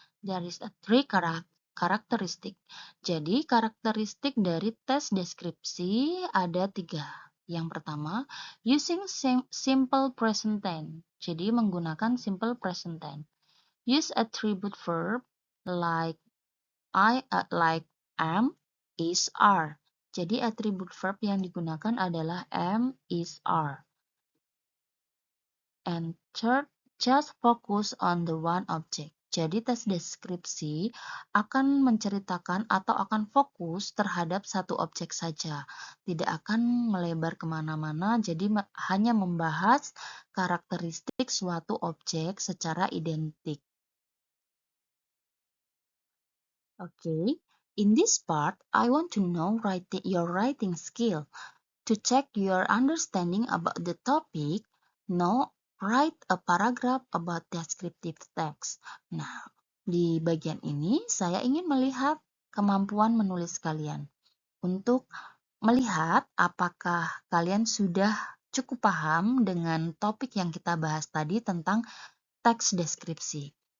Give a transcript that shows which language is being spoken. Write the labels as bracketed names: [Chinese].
[English] There is a three characteristic. [Indonesian] Jadi, karakteristik dari tes deskripsi ada 3. Yang pertama, [English] using simple present tense. [Indonesian] Jadi, menggunakan [English] simple present tense. Use attribute verb like am, is, are. [Indonesian] Jadi, attribute verb yang digunakan adalah am, is, are. [English] And third, just focus on the one object. [Indonesian] Jadi tes deskripsi akan menceritakan atau akan fokus terhadap satu objek saja. Tidak akan melebar kemana-mana, jadi hanya membahas karakteristik suatu objek secara identik. [English] Okay, in this part, I want to know your writing skill. To check your understanding about the topic, now write a paragraph about descriptive text. [Indonesian] Nah, di bagian ini saya ingin melihat kemampuan menulis kalian. Untuk melihat apakah kalian sudah cukup paham dengan topik yang kita bahas tadi tentang teks deskripsi.